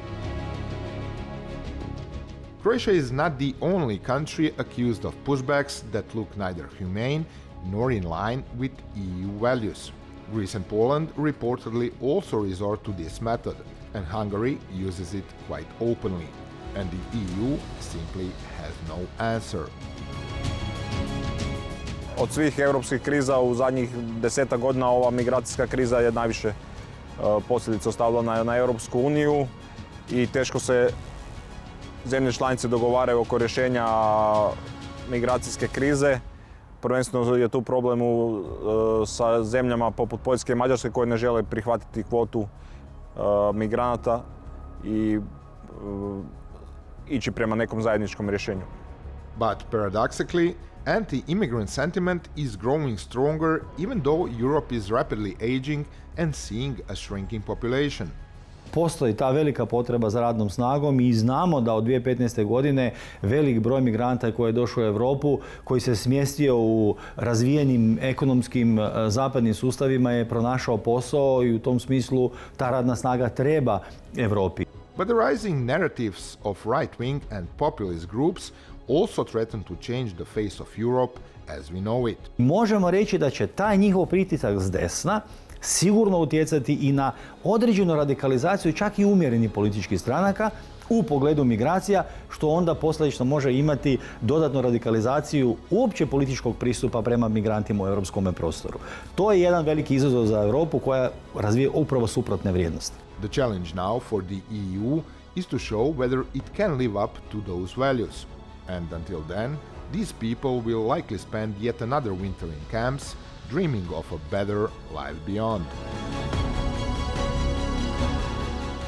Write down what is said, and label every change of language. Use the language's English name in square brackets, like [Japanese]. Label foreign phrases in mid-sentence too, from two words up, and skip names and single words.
[English] Croatia is not the only country accused of pushbacks that look neither humane nor in line with EU values. Greece and Poland reportedly also resort to this method, and Hungary uses it quite openly, and the EU simply has no answer. [Croatian] Od svih europskih kriza u zadnjih 10 godina ova migracijska kriza je najviše posljedica ostavila na Europsku uniju i teško se zemlje članice dogovaraju oko rješenja migracijske krize. Prvenstveno je tu problem sa zemljama poput Poljske i Mađarske koje ne žele prihvatiti kvotu migranata i ići prema nekom zajedničkom rješenju. [English] But paradoxically, anti-immigrant sentiment is growing stronger even though Europe is rapidly aging and seeing a shrinking population. [Croatian] Postoji ta velika potreba za radnom snagom i znamo da od 2015. godine velik broj migranata koji je došao u Europu, koji se smjestio u razvijenim ekonomskim zapadnim sustavima je pronašao posao i u tom smislu ta radna snaga treba Europi. [English] But the rising narratives of right-wing and populist groups also threaten to change the face of Europe as we know it. [Croatian] Možemo reći da će taj njihov pritisak s desna sigurno utjecati i na određenu radikalizaciju čak i umjerenih političkih stranaka u pogledu migracija, što onda posljedično može imati dodatnu radikalizaciju uopće političkog pristupa prema migrantima u europskom prostoru. To je jedan veliki izazov za Europu koja razvija upravo suprotne vrijednosti. [English] The challenge now for the EU is to show whether it can live up to those values. And until then, these people will likely spend yet another winter in camps, dreaming of a better life beyond.